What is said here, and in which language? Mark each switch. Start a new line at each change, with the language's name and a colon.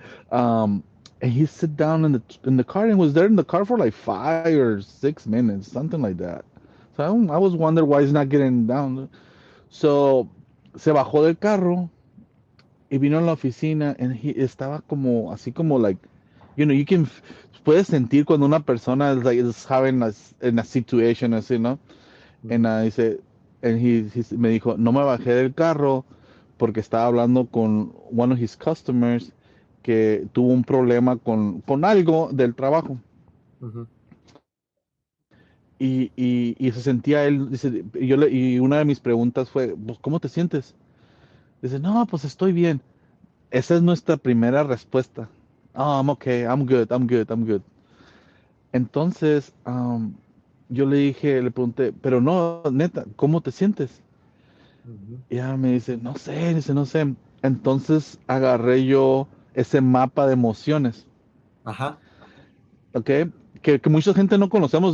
English: Um, and he sit down in the car and was there in the car for like 5 or 6 minutes, something like that. So I was wondering why he's not getting down.
Spanish: So se bajó del carro y vino a la oficina and he estaba como así como
English: like, you can
Spanish: puedes sentir cuando una persona
English: is having in a situation
Spanish: así, ¿no?
English: And mhm,
Spanish: dice, and me dijo, no me bajé del carro porque estaba hablando con
English: one of his customers
Spanish: que tuvo un problema con algo del trabajo. mhm, Y se sentía él, dice, y una de mis preguntas fue, pues, ¿cómo te sientes? Dice, no, pues estoy bien. Esa es nuestra primera respuesta.
English: Oh, I'm okay, I'm good, I'm good, I'm good.
Spanish: Entonces, yo le pregunté, pero no, neta, ¿cómo te sientes? mhm. Y ella me dice, no sé, dice, no sé. Entonces agarré yo ese mapa de emociones, Ajá. ¿ok? Que mucha gente no conocemos.